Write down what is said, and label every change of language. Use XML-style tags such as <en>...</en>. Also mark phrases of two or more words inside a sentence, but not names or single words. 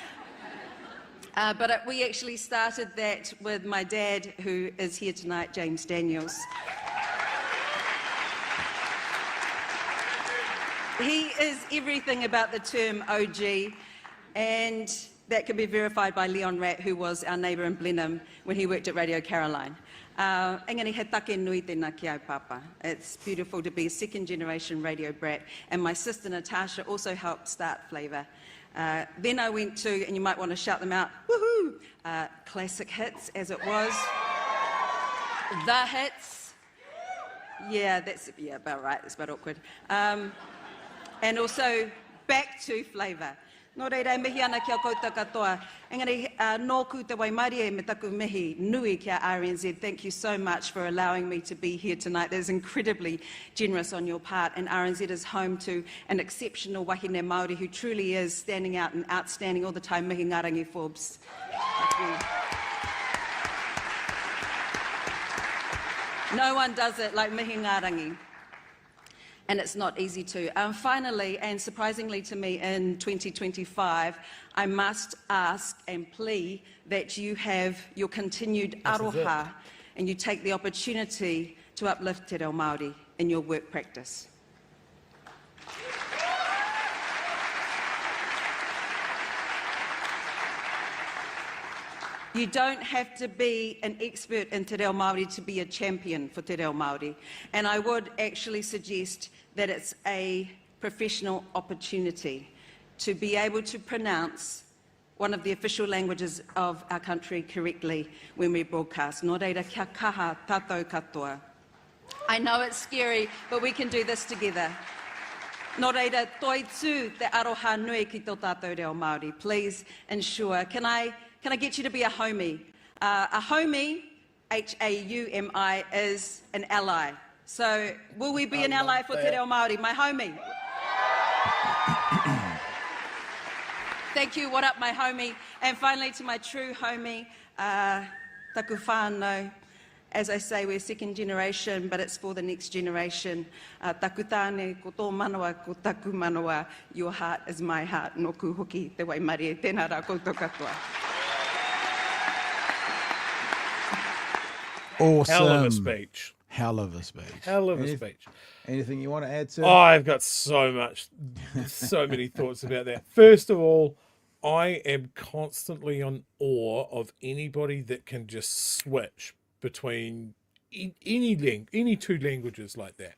<en>But we actually started that with my dad, who is here tonight, James Daniels. He is everything about the term OG, and that can be verified by Leon Ratt, who was our neighbour in Blenheim when he worked at Radio Caroline.</en> <mi>Engari he take nui tēnā ki au papa.</mi> <en>It's beautiful to be a second generation radio brat, and my sister Natasha also helped start Flavour. Then I went to, and you might want to shout them out, woohoo, Classic Hits as it was, The Hits, yeah, that's about right, it's about awkward, and also back to Flavour.</en> <mi>Nō reira, mihi ana kia koutou katoa. Engari, nōku te waimarie e me taku mihi nui kia RNZ.</mi> <en>Thank you so much for allowing me to be here tonight. That is incredibly generous on your part. And RNZ is home to an exceptional</en> <mi>wahine Māori</mi> <en>who truly is standing out and outstanding all the time. Mihi ngarangi Forbes. No one does it like mihi ngarangi. And it's not easy to. Finally, and surprisingly to me, in 2025, I must ask and plea that you have your continued aroha and you take the opportunity to uplift</en> <mi>te reo Māori</mi> <en>in your work practice. You don't have to be an expert in</en> <mi>te reo Māori</mi> <en>to be a champion for</en> <mi>te reo Māori.</mi> <en>And I would actually suggest that it's a professional opportunity to be able to pronounce one of the official languages of our country correctly when we broadcast.</en> <mi>Nō reira, kia kaha tātou katoa.</mi> <en>I know it's scary, but we can do this together.</en> <mi>Nō reira, toi tū te aroha nui ki tō tātou reo Māori.</mi> <en>Please ensure. Can I get you to be a homie? A homie, H-A-U-M-I, is an ally. So, will we be an ally for</en> <mi>te reo Māori?</mi> <en>My homie. Thank you, what up, my homie? And finally, to my true homie,</en> <mi>taku whānau.</mi> <en>As I say, we're second generation, but it's for the next generation.</en> <mi>Taku tāne, ko tō manawa, ko taku manawa.</mi> <en>Your heart is my heart.</en> <mi>Nōku hoki te waimarie. Tēnā rā koutou katoa.</mi> <en>Awesome. Hell of a speech. Hell of a speech. Hell of a speech. Anything you want to add to? Oh, I've got so many thoughts about that. First of all, I am constantly on awe of anybody that can just switch between any two languages like that.</en>